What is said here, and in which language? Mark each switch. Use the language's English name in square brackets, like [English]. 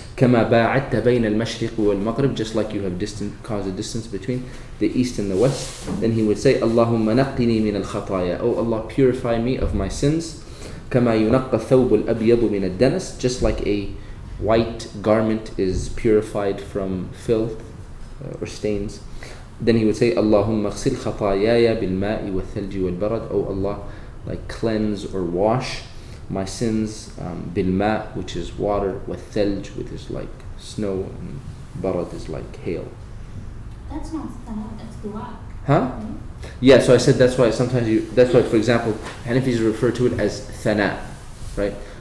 [Arabic] Kama ba'adta bayna al-mashriq wal-maghrib, [English] just like you have caused a distance between the east and the west. Then he would say, [Arabic] Allahumma naqqini min al-khataya. [English] Oh Allah, purify me of my sins. [Arabic] كما ينقى الثوب الأبيض من الدنس, [English] just like a white garment is purified from filth or stains. Then he would say, [Arabic] اللهم اغسل خطاياي بالماء والثلج والبرد. [English] Oh Allah, like cleanse or wash my sins بالماء, which is water, والثلج, which is like snow, and barad is like hail. That's not thana, that's dua. Huh? Yeah, so I said that's why for example, Hanafis refer to it as thana, right?